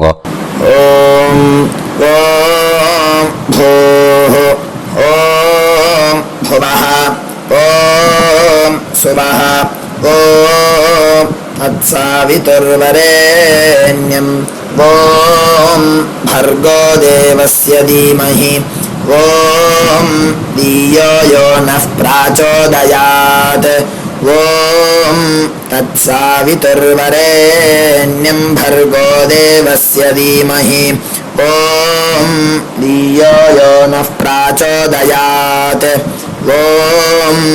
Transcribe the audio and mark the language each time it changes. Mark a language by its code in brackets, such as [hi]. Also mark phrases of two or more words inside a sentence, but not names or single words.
[sa] ॐ ॐ भूः ॐ भुवः ॐ स्वः ॐ तत्सवितुर्वरेण्यं ॐ भर्गो देवस्य धीमहि ॐ धियो यो नः प्राचोदयात् ॐ तत्सावितुर्वरेण्यं भर्गो देवस्य धीमहि ॐ धियो यो नः प्राचोदयात् ॐ